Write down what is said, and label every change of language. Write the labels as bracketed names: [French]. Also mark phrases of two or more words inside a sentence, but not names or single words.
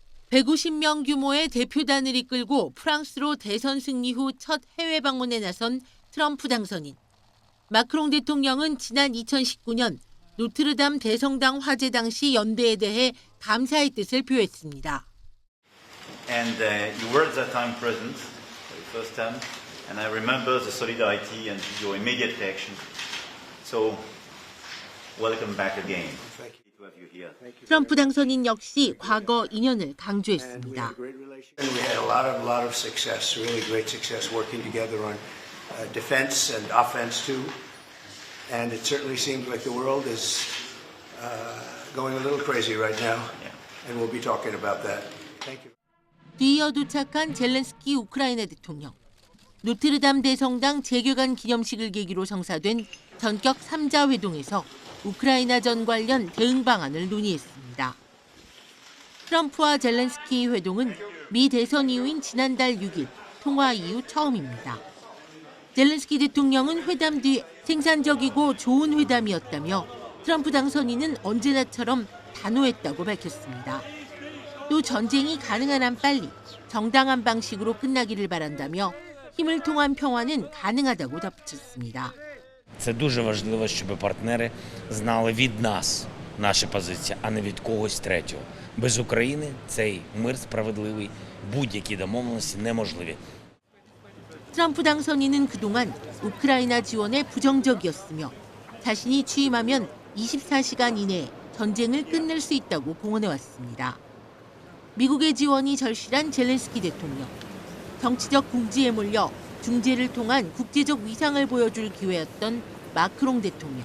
[Korean] 150명 규모의 대표단을 이끌고 프랑스로 대선 승리 후 첫 해외 방문에 나선 트럼프 당선인. 마크롱 대통령은 지난 2019년 노트르담 대성당 화재 당시 연대에 대해 감사의 뜻을 표했습니다. [English] And you were at that time present for the first time, and I remember the solidarity and your immediate reaction. So, welcome back again. Thank you to have you here. [Korean] 트럼프 당선인 역시 과거 인연을 강조했습니다. [English] And we had a lot of success, really great success working together on defense and offense too. And it certainly seems like the world is going a little crazy right now, and we'll be talking about that. Thank you. [Korean] 뒤이어 도착한 젤렌스키 우크라이나 대통령. 노트르담 대성당 재개관 기념식을 계기로 성사된 전격 3자 회동에서 우크라이나전 관련 대응 방안을 논의했습니다. 트럼프와 젤렌스키 회동은 미 대선 이후인 지난달 6일 통화 이후 처음입니다. 젤렌스키 대통령은 회담 뒤 생산적이고 좋은 회담이었다며 트럼프 당선인은 언제나처럼 단호했다고 밝혔습니다. 또 전쟁이 가능한 한 빨리 정당한 방식으로 끝나기를 바란다며 힘을 통한 평화는 가능하다고 덧붙였습니다. [Ukrainian] Це дуже важливо, щоб партнери знали від нас наші позиції, а не від когось третього. Без України цей мир справедливий, будь-які домовленості неможливі. [Korean] 트럼프 당선인은 그동안 우크라이나 지원에 부정적이었으며 자신이 취임하면 24시간 이내에 전쟁을 끝낼 수 있다고 공언해왔습니다. 미국의 지원이 절실한 젤렌스키 대통령. 정치적 궁지에 몰려 중재를 통한 국제적 위상을 보여줄 기회였던 마크롱 대통령.